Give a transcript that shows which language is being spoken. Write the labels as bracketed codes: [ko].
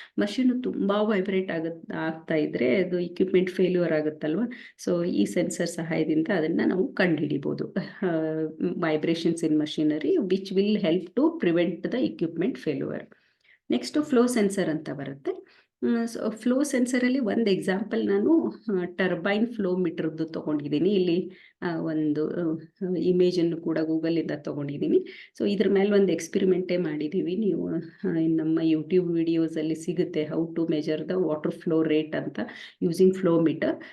[kn] Machine ತುಂಬ vibrate ಆಗ್ತಾ ಇದ್ರೆ ಅದು ಇಕ್ವಿಪ್ಮೆಂಟ್ ಫೇಲ್ಯೂರ್ ಆಗುತ್ತಲ್ವ. ಸೊ ಈ ಸೆನ್ಸರ್ ಸಹಾಯದಿಂದ ಅದನ್ನು ನಾವು ಕಂಡುಹಿಡಿಬೋದು. [en] vibrations in machinery which will help to prevent the equipment failure. Next flow sensor [kn] ಅಂತ ಬರುತ್ತೆ. ಸೊ ಫ್ಲೋ ಸೆನ್ಸರಲ್ಲಿ ಒಂದು ಎಕ್ಸಾಂಪಲ್ ನಾನು ಟರ್ಬೈನ್ ಫ್ಲೋ ಮೀಟರ್ದು ತೊಗೊಂಡಿದ್ದೀನಿ. ಇಲ್ಲಿ ಒಂದು ಇಮೇಜನ್ನು ಕೂಡ ಗೂಗಲಿಂದ ತೊಗೊಂಡಿದ್ದೀನಿ. ಸೊ ಇದ್ರ ಮೇಲೆ ಒಂದು ಎಕ್ಸ್ಪಿರಿಮೆಂಟೇ ಮಾಡಿದ್ದೀವಿ. ನೀವು ನಮ್ಮ ಯೂಟ್ಯೂಬ್ ವಿಡಿಯೋಸಲ್ಲಿ ಸಿಗುತ್ತೆ [en] How to measure the water flow rate ಅಂತ using flow meter.